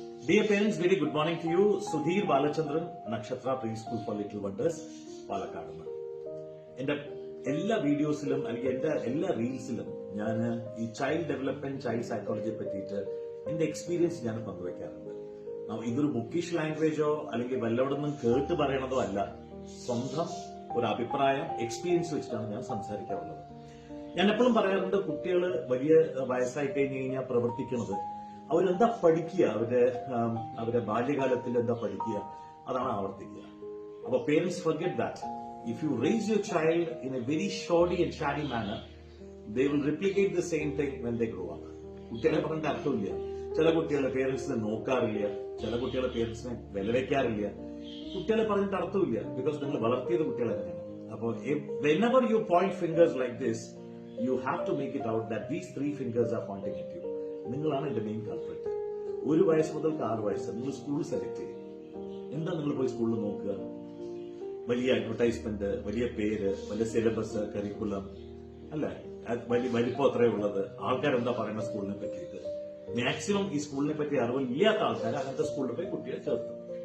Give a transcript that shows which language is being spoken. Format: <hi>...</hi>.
<en>Dear parents, very good morning to you. Sudhir Balachandran, Nakshatra Preschool for Little Wonders, Palakkad.</en> <ml>എന്റെ എല്ലാ വീഡിയോസിലും അല്ലെങ്കിൽ എന്റെ എല്ലാ റീൽസിലും ഞാൻ ഈ ചൈൽഡ് ഡെവലപ്മെന്റ് ചൈൽഡ് സൈക്കോളജിയെ പറ്റിയിട്ട് എന്റെ എക്സ്പീരിയൻസ് ഞാൻ പങ്കുവെക്കാറുണ്ട്. ഇതൊരു ബുക്കിഷ് ലാംഗ്വേജോ അല്ലെങ്കിൽ വല്ലവിടുന്നും കേട്ട് പറയണതോ അല്ല, സ്വന്തം ഒരു അഭിപ്രായം എക്സ്പീരിയൻസ് വെച്ചിട്ടാണ് ഞാൻ സംസാരിക്കാറുള്ളത്. ഞാൻ എപ്പോഴും പറയാറുണ്ട്, കുട്ടികൾ വലിയ വയസ്സായി കഴിഞ്ഞു കഴിഞ്ഞാൽ പ്രവർത്തിക്കുന്നത് അവരെന്താ പഠിക്കുക, അവരുടെ ബാല്യകാലത്തിൽ എന്താ പഠിക്കുക അതാണ് ആവർത്തിക്കുക.</ml> <en>അപ്പൊ parents forget that. If you raise your child in a very shoddy and shoddy manner, they will replicate the same thing when they grow up.</en> <ml>കുട്ടികളെ പറഞ്ഞിട്ട് അർത്ഥമില്ല. ചില കുട്ടികളെ പേരൻസിനെ നോക്കാറില്ല, ചില കുട്ടികളെ പേരൻസിനെ വിലവെക്കാറില്ല. കുട്ടികളെ പറഞ്ഞിട്ട് അർത്ഥമില്ല, ബിക്കോസ് നിങ്ങൾ വളർത്തിയത് കുട്ടികളെ തന്നെയാണ്.</ml> <en>അപ്പോൾ whenever you point fingers like this, you have to make it out that these three fingers are pointing at you.</en> <ml>നിങ്ങളാണ് എന്റെ മെയിൻ കൾപ്രിറ്റ്. 1 വയസ്സ് മുതൽ 6 വയസ്സ് നിങ്ങൾ സ്കൂൾ സെലക്ട് ചെയ്യും. എന്താ നിങ്ങൾ പോയി സ്കൂളിൽ നോക്കുക? വലിയ അഡ്വർടൈസ്മെന്റ്, വലിയ പേര്, വലിയ സിലബസ്, കരിക്കുലം, അല്ലെ, വലിയ വലിപ്പം അത്രയേ ഉള്ളത്. ആൾക്കാരെന്താ പറയുന്ന സ്കൂളിനെ പറ്റിയിട്ട്? മാക്സിമം ഈ സ്കൂളിനെ പറ്റി അറിവില്ലാത്ത ആൾക്കാർ അങ്ങനത്തെ സ്കൂളിൽ പോയി കുട്ടികളെ ചേർത്തും.</ml>